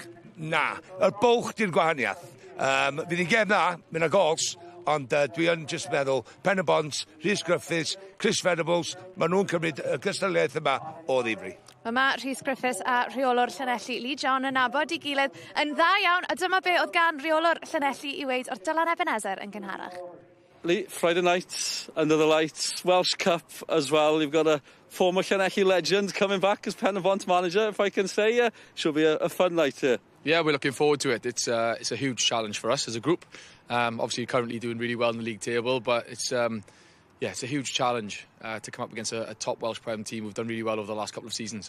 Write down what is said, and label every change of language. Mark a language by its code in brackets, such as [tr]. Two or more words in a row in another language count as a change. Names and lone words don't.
[cy] Na, y bwlch di'r gwahaniaeth. Fydd hi'n gem dda, mynd â gols, ond dwi yn just meddwl Penybont, Rhys Griffiths, Chris Venables, maen nhw'n cymryd y gystadleuaeth yma o ddifri. Yma Rhys Griffiths a rheolwr Llanelli Lee John yn nabod I gilydd yn dda iawn, a dyma be oedd gan rheolwr Llanelli I weid o'r Dylan Ebenezer yn gynharach. [en] Lee, Friday night, under the lights, Welsh Cup as well. You've got a former Llanelli legend coming back as Penybont manager, if I can say. Should be a fun night here. Yeah, we're looking forward to it. It's a huge challenge for us as a group. Obviously, currently doing really well in the league table, but it's a huge challenge to come up against a top Welsh Prem team who've done really well over the last couple of seasons.